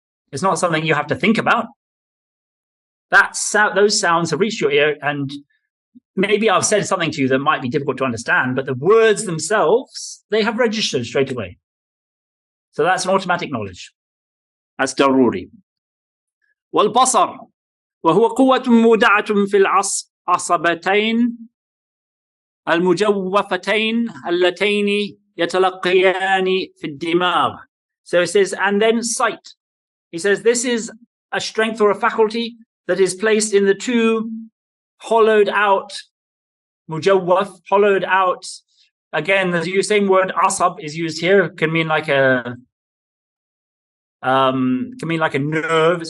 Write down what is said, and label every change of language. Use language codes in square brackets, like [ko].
[en] It's not something you have to think about. Those sounds have reached your ear, and maybe I've said something to you that might be difficult to understand, but the words themselves, they have registered straight away. So that's an automatic knowledge. That's daruri. [ar] والبصر وهو قوة مودعة في العصبتين المجوفتين اللتين يتلقيان في الدماغ. [en] So it says, and then sight. He says this is a strength or a faculty that is placed in the two hollowed out, mujawwaf, hollowed out. Again, the same word asab is used here. It can mean like a nerve.